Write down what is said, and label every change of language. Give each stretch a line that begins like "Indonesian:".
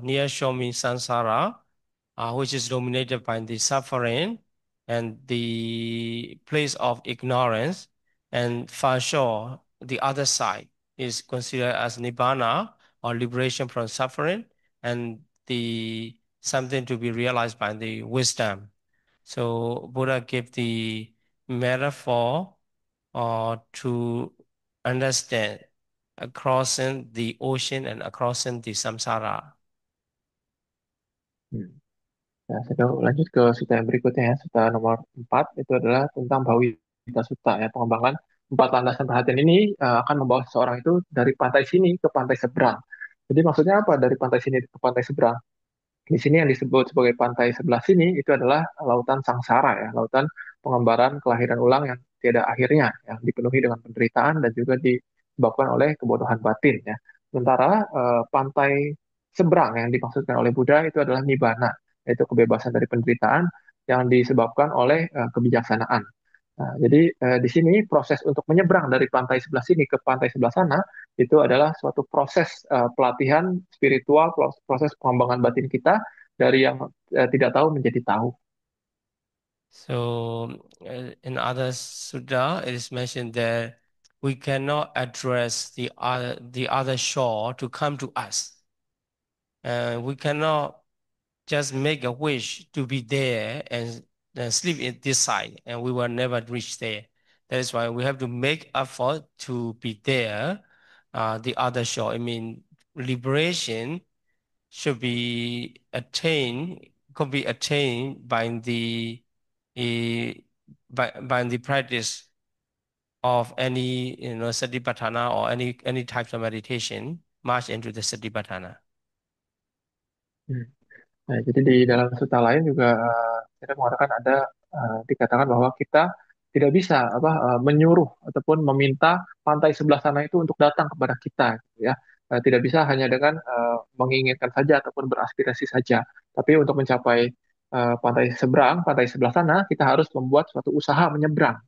English: Near shore means samsara, which is dominated by the suffering and the place of ignorance, and far shore, the other side, is considered as nibbana or liberation from suffering, and the something to be realized by the wisdom. So Buddha gave the metaphor to understand crossing the ocean and crossing the samsara.
Indonesian: Hmm. Ya, saya lanjut ke sutta yang berikutnya ya. Sutta nomor 4 itu adalah tentang Bhavita Sutta ya. Pengembangan empat landasan perhatian ini akan membawa seseorang itu dari pantai sini ke pantai seberang. Jadi maksudnya apa dari pantai sini ke pantai seberang? Di sini yang disebut sebagai pantai sebelah sini itu adalah lautan sangsara ya, lautan pengembaraan kelahiran ulang yang tiada akhirnya, yang dipenuhi dengan penderitaan dan juga disebabkan oleh kebodohan batin ya. Sementara pantai seberang yang dimaksudkan oleh Buddha itu adalah nibbana, yaitu kebebasan dari penderitaan yang disebabkan oleh kebijaksanaan. Nah, jadi di sini proses untuk menyeberang dari pantai sebelah sini ke pantai sebelah sana itu adalah suatu proses pelatihan spiritual, proses pengembangan batin kita dari yang tidak tahu menjadi tahu.
English: So, in other sutta, it is mentioned that we cannot address the other shore to come to us. We cannot just make a wish to be there and sleep in this side, and we will never reach there. That is why we have to make effort to be there, the other shore. I mean, liberation should be attained, could be attained eh, by the practice of any satipatthana or any types of meditation, march into the satipatthana. Hmm.
Indonesian: Nah, jadi di dalam suta lain juga kita mengatakan ada dikatakan bahwa kita tidak bisa menyuruh ataupun meminta pantai sebelah sana itu untuk datang kepada kita, gitu ya. Tidak bisa hanya dengan menginginkan saja ataupun beraspirasi saja, tapi untuk mencapai pantai seberang, pantai sebelah sana, kita harus membuat suatu usaha menyeberang.